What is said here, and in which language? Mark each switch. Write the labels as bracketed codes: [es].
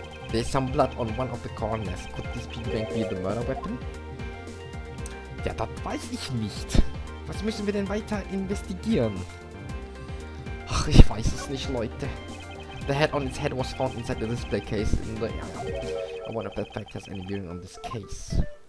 [en] There's some blood on one of the corners. Could this piggy bank be the murder weapon? [de] Ja, das weiß ich nicht. Was müssen wir denn weiter investigieren? Ach, ich weiß es nicht, Leute. [en] The head on its head was found inside the display case in the area. I wonder if that fact has any bearing on this case.